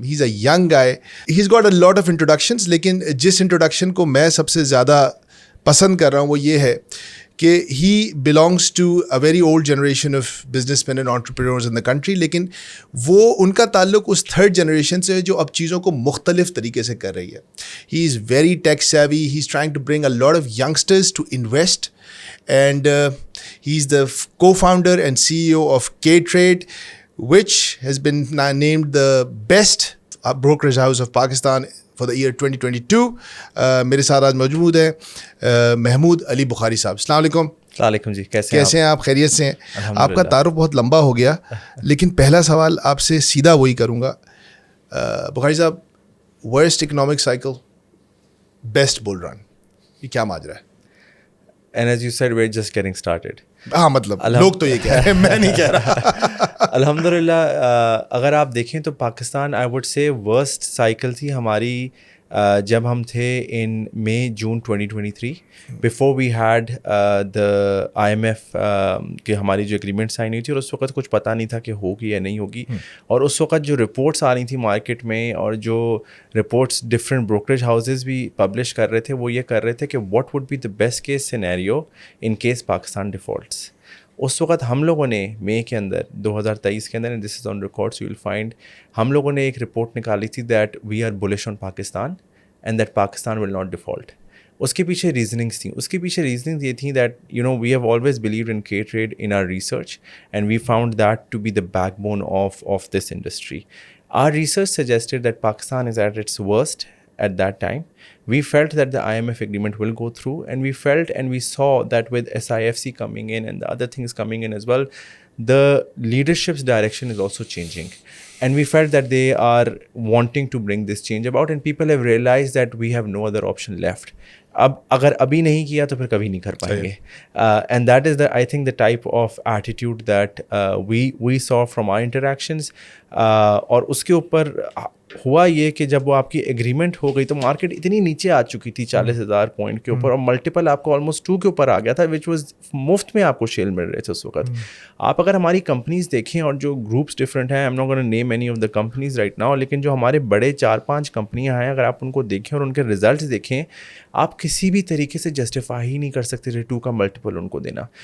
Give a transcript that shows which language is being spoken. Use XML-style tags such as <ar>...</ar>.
<en>he is a young guy, he is got a lot of introductions,</en> <ur>لیکن جس introduction کو میں سب سے زیادہ پسند کر رہا ہوں وہ یہ ہے کہ</ur> <en>he belongs to a very old generation of businessman and entrepreneurs in the country,</en> <ur>لیکن وہ ان کا تعلق اس 3rd جنریشن سے ہے جو اب چیزوں کو مختلف طریقے سے کر رہی ہے.</ur> <en>He is very tech savvy, he is trying to bring a lot of youngsters to invest, and he is the co-founder and CEO of K-Trade, which has been named the best brokerage house of Pakistan for the year 2022.</en> <ur>میرے ساتھ آج موجود ہیں محمود علی بخاری صاحب. السلام علیکم. وعلیکم جی, کیسے ہیں آپ؟ خیریت سے ہیں؟ آپ کا تعارف بہت لمبا ہو گیا, لیکن پہلا سوال آپ سے سیدھا وہی کروں گا. بخاری صاحب, ورسٹ اکنامک سائیکل, بیسٹ بل رن, یہ کیا ماجرا ہے؟</ur> <en>And as you said, we're just getting started.</en> <ur>ہاں, مطلب لوگ تو یہ کہہ رہے ہیں, میں نہیں کہہ رہا. الحمدللہ اگر آپ دیکھیں تو Pakistan I would say worst cycle تھی ہماری جب ہم تھے ان مئی جون 2023</ur> <en>before we had the IMF</en> <ur>کہ ہماری جو اگریمنٹ سائن ہوئی تھی, اور اس وقت کچھ پتہ نہیں تھا کہ ہوگی یا نہیں ہوگی. اور اس وقت جو رپورٹس آ رہی تھیں مارکیٹ میں, اور جو رپورٹس ڈفرینٹ بروکریج ہاؤسز بھی پبلش کر رہے تھے, وہ یہ کر رہے تھے کہ</ur> <en>What would be the best case scenario in case Pakistan defaults.</en> <ur>اس وقت ہم لوگوں نے مئی کے اندر</ur> <en>2023 کے اندر, and this is on records you will find,</en> <ur>ہم لوگوں نے ایک رپورٹ نکالی تھی</ur> <en>That we are bullish on Pakistan and that Pakistan will not default.</en> <ur>اس کے پیچھے ریزننگس تھیں. اس کے پیچھے ریزننگز یہ تھیں</ur> <en>That you know we have always believed in کے trade in our research, and we found that to be the backbone of this industry. Our research suggested that Pakistan is at its worst at that time. We felt that the IMF agreement will go through, and we felt and we saw that with SIFC coming in and the other things coming in as well, the leadership's direction is also changing. and we felt that they are wanting to bring this change about, and people have realized that we have no other option left.</en> <ur>اب اگر ابھی نہیں کیا تو پھر کبھی نہیں کر پائیں گے.</ur> <en>And that is the I think the type of attitude that we saw from our interactions.</en> <ur>اور اس کے اوپر ہوا یہ کہ جب وہ آپ کی ایگریمنٹ ہو گئی تو مارکیٹ اتنی نیچے آ چکی تھی 40,000 پوائنٹ کے اوپر, اور ملٹیپل آپ کو آلموسٹ 2 کے اوپر آ گیا تھا, وچ واز مفت میں آپ کو شیئر مل رہے تھے اس وقت. آپ اگر ہماری کمپنیز دیکھیں اور جو گروپس ڈفرینٹ ہیں,</ur> <en>I'm not going to name any of the companies right now,</en> <ur>لیکن جو ہمارے بڑے 4-5 کمپنیاں ہیں, اگر آپ ان کو دیکھیں اور ان کے ریزلٹس دیکھیں, آپ کسی بھی طریقے سے جسٹیفائی ہی نہیں کر سکتے 2 کا ملٹیپل ان کو دینا.</ur>